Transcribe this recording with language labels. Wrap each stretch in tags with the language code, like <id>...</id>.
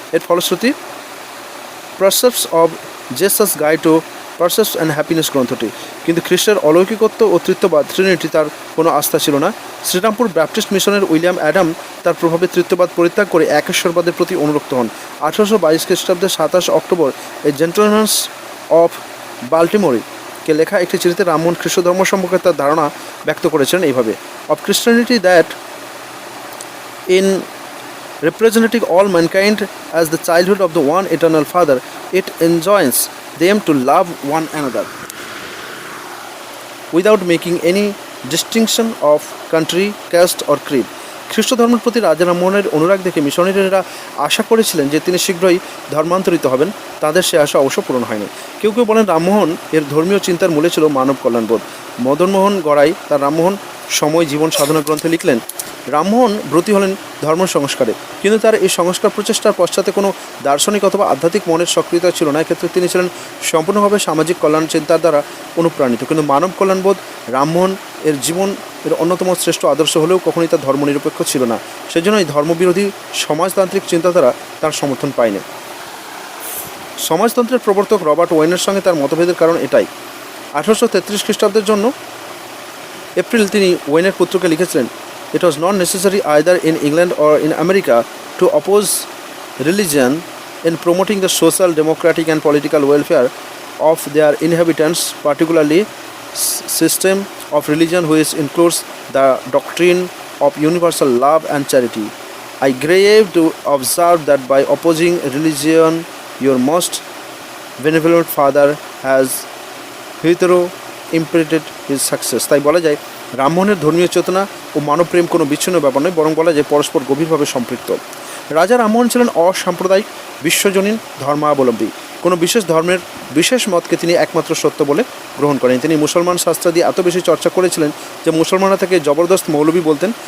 <bn>এর ফলশ্রুতি পারসেপস of Jesus guide to পারসেপস and happiness গ্রন্থটি। কিন্তু খ্রিস্টের অলৌকিকত্ব ও তৃত্ববাদ ট্রিনিটি তার কোনো আস্থা ছিল না। শ্রীরামপুর ব্যাপটিস্ট মিশনের উইলিয়াম অ্যাডাম তার প্রভাবে তৃত্ববাদ পরিত্যাগ করে একেশ্বরবাদের প্রতি অনুরক্ত হন। 1822 খ্রিস্টাব্দের 27 অক্টোবর এই জেন্টলম্যানস অফ বাল্টিমোরকে লেখা একটি চিঠিতে রামমোহন খ্রিস্ট ধর্ম সম্পর্কে তার ধারণা ব্যক্ত করেছিলেন এইভাবে:</bn> <en>Of Christianity that in representing all mankind as the childhood of the one eternal Father, it enjoins them to love one another without making any distinction of country, caste or creed.</en> <bn>খ্রিস্ট ধর্মের প্রতি রাজা রামমোহনের অনুরাগ দেখে মিশনারিরা আশা করেছিলেন যে তিনি শীঘ্রই ধর্মান্তরিত হবেন। তাদের সে আশা অবশ্য পূরণ হয়নি। কেউ কেউ বলেন রামমোহন এর ধর্মীয় চিন্তার মূলে ছিল মানব কল্যাণবোধ। মদনমোহন গড়াই তার রামমোহন সময় জীবন সাধনা গ্রন্থে লিখলেন, রামমোহন ব্রতী হলেন ধর্ম সংস্কারে, কিন্তু তার এই সংস্কার প্রচেষ্টার পশ্চাতে কোনো দার্শনিক অথবা আধ্যাত্মিক মনের সক্রিয়তা ছিল না। এক্ষেত্রে তিনি ছিলেন সম্পূর্ণভাবে সামাজিক কল্যাণ চিন্তার দ্বারা অনুপ্রাণিত। কিন্তু মানব কল্যাণবোধ রামমোহন এর জীবন এর অন্যতম শ্রেষ্ঠ আদর্শ হলেও কখনোই তার ধর্মনিরপেক্ষ ছিল না। সেজন্য এই ধর্মবিরোধী সমাজতান্ত্রিক চিন্তাধারা তার সমর্থন পায়নি। সমাজতন্ত্রের প্রবর্তক রবার্ট ওয়েনের সঙ্গে তার মতভেদের কারণ এটাই। 1833 খ্রিস্টাব্দের জন্য এপ্রিল তিনি ওয়েনের পুত্রকে লিখেছিলেন,</bn> <en>It was not necessary either in England or in America to oppose religion in promoting the social, democratic and political welfare of their inhabitants, particularly system of religion which includes the doctrine of universal love and charity. I grieve to observe that by opposing religion, your most benevolent father has hitherto impeded his success.</en> <bn>তাই বলা যায় রামমোহনের ধর্মীয় চেতনা ও মানবপ্রেম কোনো বিচ্ছিন্ন ব্যাপার নয়, বরং বলা যায় পরস্পর গভীরভাবে সম্পৃক্ত। রাজা রামমোহন ছিলেন অসাম্প্রদায়িক বিশ্বজনীন ধর্মাবলম্বী। কোনো বিশেষ ধর্মের বিশেষ মতকে তিনি একমাত্র সত্য বলে গ্রহণ করেন। তিনি মুসলমান শাস্ত্রাদি এত বেশি চর্চা করেছিলেন যে মুসলমানরা তাকে জবরদস্ত মৌলবী বলতেন।</bn>